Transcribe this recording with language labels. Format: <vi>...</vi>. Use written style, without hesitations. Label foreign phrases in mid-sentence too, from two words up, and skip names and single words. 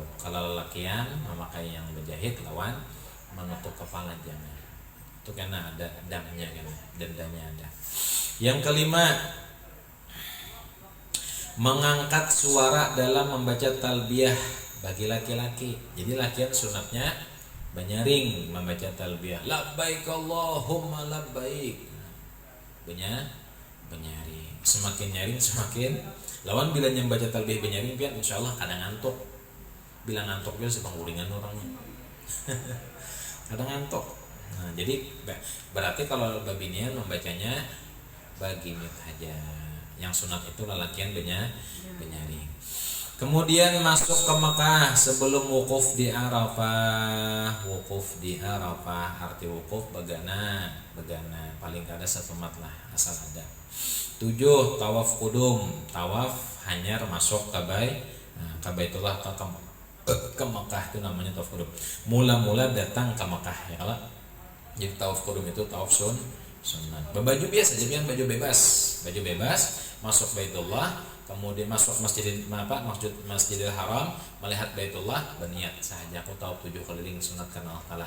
<bjn>Kalau lelakian memakai yang berjahit lawan menutup kepala jangan.</bjn> <id>Itu karena ada damnya kan, dendanya ada. Yang kelima, mengangkat suara dalam membaca talbiyah bagi laki-laki.</id> <bjn>Jadi lakian sunatnya banyaring membaca talbiyah.</bjn> <ar>Labbaik Allahumma labbaik.</ar> <bjn>Banyaring. Semakin nyaring semakin lawan bila yang baca talbiyah banyaring pian insyaallah kadang ngantuk. Bila ngantuk dia sepangguringan orangnya. Kadang ngantuk. Nah, jadi berarti kalau babinian membacanya bagimit aja. Yang sunat itu lelakian banyaring.</bjn> <id>Kemudian masuk ke Mekah sebelum wukuf di Arafah.</id> <bjn>Wukuf di Arafah, arti wukuf begana paling kada satu mat lah asal ada.</bjn> <id>7. Tawaf kudum.</id> <bjn>Tawaf hanyar masuk ke Baitullah ke Mekah itu namanya tawaf kudum.</bjn> <id>Mula-mula datang ke Mekah ya kalau. Jadi tawaf kudum itu tawaf sunat. Baju biasa, jadi baju bebas masuk Baitullah, kemudian masuk Masjidil Haram, melihat Baitullah, berniat saja aku tawaf 7 keliling sunat karena Allah Taala.</id>